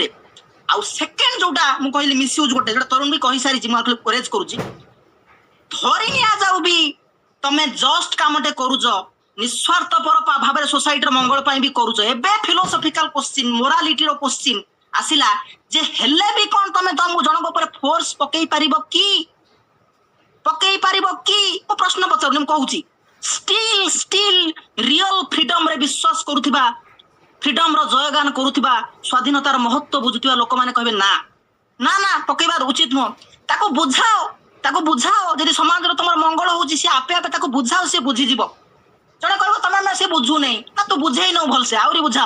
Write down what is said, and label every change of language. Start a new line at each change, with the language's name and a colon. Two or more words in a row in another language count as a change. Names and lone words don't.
Odia: ଆଉ ସେକେଣ୍ଡ ଯୋଉଟା ମୁଁ କହିଲି ମିସୟୁଜ, ଗୋଟେ ଯୋଉଟା ତରୁଣ ବି କହିସାରିଛି, ମୁଁ କୋରେଜ କରୁଛି, ଧରି ନିଆଯାଉ ବି ତମେ ଜଷ୍ଟ କାମଟେ କରୁଛ, ନିସ୍ୱାର୍ଥପର ଭାବରେ ସୋସାଇଟିର ମଙ୍ଗଳ ପାଇଁ ବି କରୁଛ, ଏବେ
English: philosophical question
Odia: ମୋରାଲିଟିର କ୍ୱେଶ୍ଚିନ୍ ଆସିଲା ଯେ ହେଲେ ବି କଣ ତମେ ତମକୁ ଜଣଙ୍କ ଉପରେ ଫୋର୍ସ ପକେଇ ପାରିବ କି? ମୁଁ ପ୍ରଶ୍ନ ପଚାରୁନି, ମୁଁ କହୁଛି
English: still real freedom
Odia: ରେ ବିଶ୍ୱାସ କରୁଥିବା, freedom ର ଜୟଗାନ କରୁଥିବା, ସ୍ୱାଧୀନତାର ମହତ୍ଵ ବୁଝୁଥିବା ଲୋକମାନେ କହିବେ ନା ନା ନା ପକେଇବା ଉଚିତ ନୁହଁ। ତାକୁ ବୁଝାଅ ଯଦି ସମାଜର ତମର ମଙ୍ଗଳ ହଉଛି, ସେ ଆପେ ଆପେ ତାକୁ ବୁଝାଅ, ସେ ବୁଝିଯିବ। ଜଣେ କହିବ ତମେ ସେ ବୁଝୁନେଇ, ନା ତୁ ବୁଝେଇ ନଉ ଭଲସେ, ଆହୁରି ବୁଝାଅ।